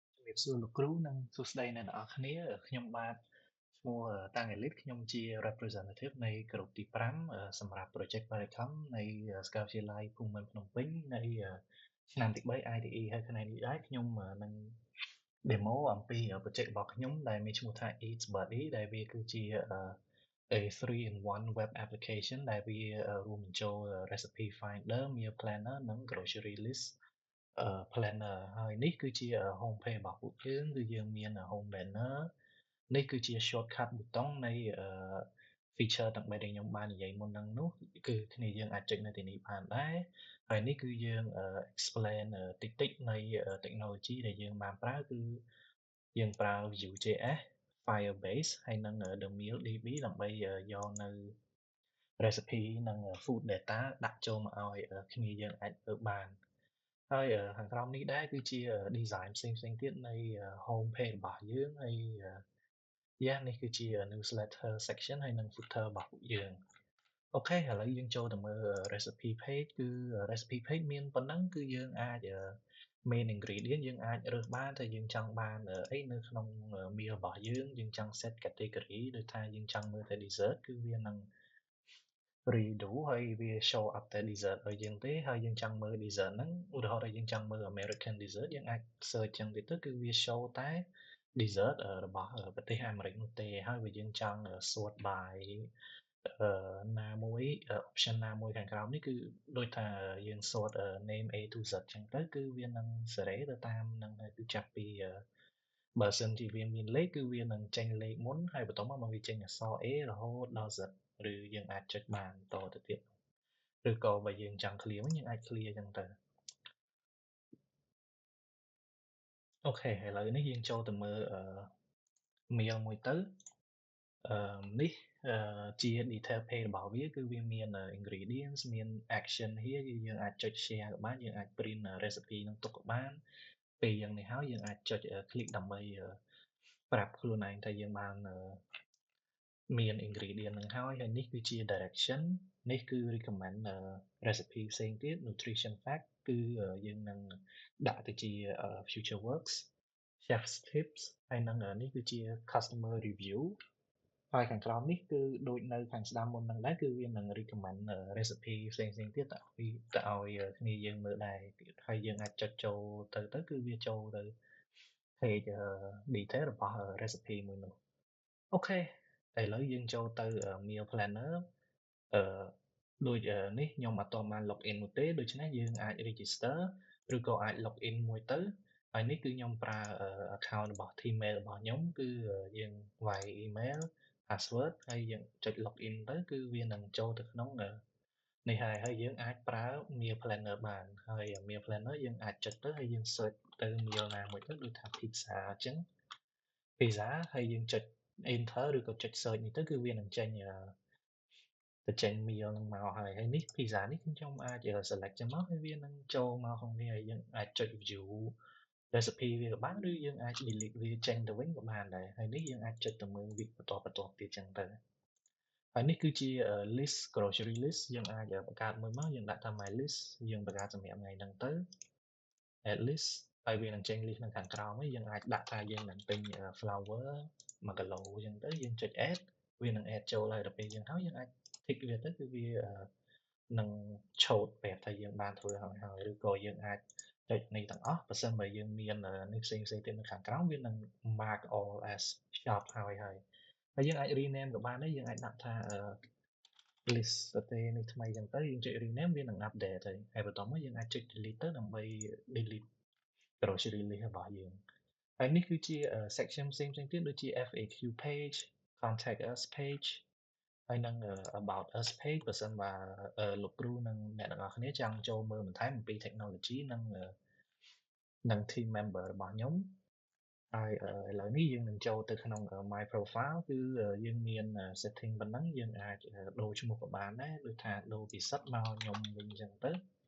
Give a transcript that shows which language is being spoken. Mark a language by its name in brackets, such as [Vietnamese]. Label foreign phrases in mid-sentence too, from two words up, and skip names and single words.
[Khmer] biệtសួរលោកគ្រូនិងសួស្តីអ្នកនរអគ្នាខ្ញុំបាទឈ្មោះតាំងអេលីតខ្ញុំជា representative នៃក្រុមទី 5សម្រាប់ project Baricom នៃសាកលវិទ្យាល័យភូមិន្ទភ្នំពេញនៃឆ្នាំទី3 IDE ហើយថ្ងៃនេះដែរខ្ញុំនឹង demo អំពី project របស់ខ្ញុំដែលមានឈ្មោះថា Eats Buddy ដែលវាគឺជា [English] a 3-in-1 web application [Khmer] ដែលវារួមបញ្ចូល [English] recipe finder meal planner [Khmer] និង [English] grocery list planner [Khmer] ហើយនេះគឺជា [English] home page [Khmer] របស់ពួកយើងគឺយើងមាន home banner នេះគឺជា shortcut ប៊ូតុងនៃ feature ទាំង3ដែលខ្ញុំបាននិយាយមុនហ្នឹងនោះគឺគ្នាយើងអាចចុចនៅទីនេះបានដែរហើយនេះគឺយើង explain តិចៗនៃ technology ដែលយើងបានប្រើគឺយើងប្រើ Vue.js Firebase ហើយនិង the meal DB ដើម្បីយកនៅ recipe និង [English] food data [Khmer] ដាក់ចូលមកឲ្យគ្នាយើងអាចធ្វើ បានហើយខាងក្រោមនេះដែរគឺជា design ផ្សេងៗទៀតនៃ [English] home page [Khmer] របស់យើងហើយនេះគឺជា [English] newsletter section [Khmer] ហើយនិង footer របស់ពួកយើងអូខេឥឡូវយើងចូលទៅមើល [English] recipe page [Khmer] គឺ [English] recipe page [Khmer] មានប៉ុណ្ណឹងគឺយើងអាច [English] main ingredient [Khmer] យើង អាចរើសបានថាយើងចង់បានអីនៅក្នុង meal របស់យើងចង់ [English] set category [Khmer] ដូចថាយើងចង់មើលតែ dessert គឺវានឹង redo ហើយវា [English] show up [Khmer] តែ dessert ឲ្យយើងទេ ហើយយើងចង់មើល dessert ហ្នឹងឧទាហរណ៍ថាយើងចង់មើល [English] American dessert [Khmer] យើងអាច search ចឹងទៅគឺវា show តែ dessert របស់ប្រទេស អាមេរិកនោះទេហើយបើយើងចង់ [English] sort by [Khmer] ណាមួយ option ណាមួយខាងក្រោមនេះគឺដូចថាយើង [English] sort name A to Z [Khmer] ចឹងទៅគឺវានឹងសេរីទៅតាមហ្នឹងហើយគឺចាប់ពីបើសិនជាវាមានលេខគឺវានឹងចេញលេខមុនហើយបន្ទាប់មកវាចេញអក្សរ A រហូតដល់ Z ឬយើងអាចចុចបានតទៅទៀតឬក៏បើយើងចង់ clear វិញយើងអាច clear ចឹងទៅ អូខេឥឡូវនេះយើងចូលទៅមើលmeal មួយទៅនេះជា [English] detail page [Khmer] របស់វាគឺវា មាន ingredients មាន [English] action here [Khmer] គឺយើងអាចចុច share ក៏បានយើងអាច [English] print recipe [Khmer] នឹងទុកក៏បានពេលយ៉ាងនេះហើយយើងអាចចុច click ដើម្បីប្រាប់ខ្លួនឯងថាយើងបានមាន ingredient ហ្នឹងហើយនេះគឺជា direction នេះគឺ [English] recommend recipe [Khmer] ផ្សេងទៀត [English] nutrition fact [Khmer] គឺយើងនឹងដាក់ទៅជា [English] future works chef's tips [Khmer] ហើយនឹងនេះគឺជា [English] customer review [Khmer] ហើយខាងក្រោមនេះគឺដូចនៅខាងស្ដាំមុនហ្នឹងដែរគឺវានឹង [English] recommend recipe [Khmer] ផ្សេងៗទៀតទៅឲ្យគ្នាយើងមើលដែរហើយយើងអាចចុចចូលទៅគឺវាចូលទៅ [English] page detail [Khmer] របស់ recipe មួយនោះអូខេឥឡូវ យើងចូលទៅ [English] meal planner [Khmer] អឺដូចនេះខ្ញុំអត់ទាន់បាន [English] log in [Khmer] នោះទេដូច្នេះយើងអាច register ឬក៏អាច [English] log in [Khmer] មួយទៅហើយនេះគឺខ្ញុំប្រើ account របស់ Gmail របស់ខ្ញុំគឺយើងវាយ [English] email password [Khmer] ហើយយើងចុច [English] log in [Khmer] ទៅគឺវានឹងចូលទៅក្នុងនេះហើយយើងអាចប្រើ [English] meal planner [Khmer] បានហើយ [English] meal planner [Khmer] យើងអាចចុចទៅហើយយើង search ទៅ meal ណាមួយទៅដូចថា pizza អញ្ចឹង pizza ហើយយើងចុច enter ឬក៏ចុច search នេះទៅគឺវានឹងចេញទៅចេញ meal ហ្នឹងមកហើយនេះ pizza នេះខ្ញុំអាច select ចឹងមកហើយវានឹងចូលមកក្នុងនេះហើយយើងអាចចុច [English] view recipe [Khmer] វាក៏បានឬយើងអាច delete វាចេញទៅវិញក៏បានដែរហើយនេះយើងអាចចុចទៅមើលវីដបន្ទាប់ទៀតចឹងទៅហើយនេះគឺជា [English] list grocery list [Khmer] យើងអាចបង្កើតមួយមកយើងដាក់ថា [English] my list [Khmer] យើងបង្កើតសម្រាប់ថ្ងៃហ្នឹងទៅ [English] add list [Khmer] ហើយវានឹងចេញ list នៅខាងក្រោមហ្នឹងយើងអាចដាក់ថាយើងនឹងទិញ flour 1គីឡូអញ្ចឹងទៅយើងចុច add វានឹង add ចូលហើយដល់ពេលយើងហើយយើងអាច tick វាទៅគឺវានឹងឆូតប្រាប់ថាយើងបានធ្វើហើយឬក៏យើងអាចចុចនេះទាំងអស់បើសិនបើយើងមាននេះផ្សេងៗទៀតនៅខាងក្រោមវានឹង [English] mark all as shop [Khmer] ហើយយើងអាច rename ក៏បានដែរយើងអាចដាក់ថា list ទេនេះថ្មីចឹងទៅយើងចុច rename វានឹង update ហើយបន្ទាប់មកយើងអាចចុច delete ទៅដើម្បី [English] delete grocery list [Khmer] របស់យើង ហើយនេះគឺជា section ផ្សេងៗទៀតដូចជា [English] FAQ page contact us page [Khmer] ហើយនឹង [English] about us page [Khmer] បើសិនបើលោកគ្រូនិងអ្នកទាំងអស់គ្នាចង់ចូលមើលបន្ថែមអំពី technology និង [English] team member [Khmer] របស់ខ្ញុំហើយឥឡូវនេះយើងនឹងចូលទៅក្នុង [English] my profile [Khmer] គឺយើងមាន setting ប៉ុណ្ណឹងយើងអាចដូរឈ្មោះក៏បានដែរដូចថាដូរពីសិតមកខ្ញុំវិញអញ្ចឹងទៅ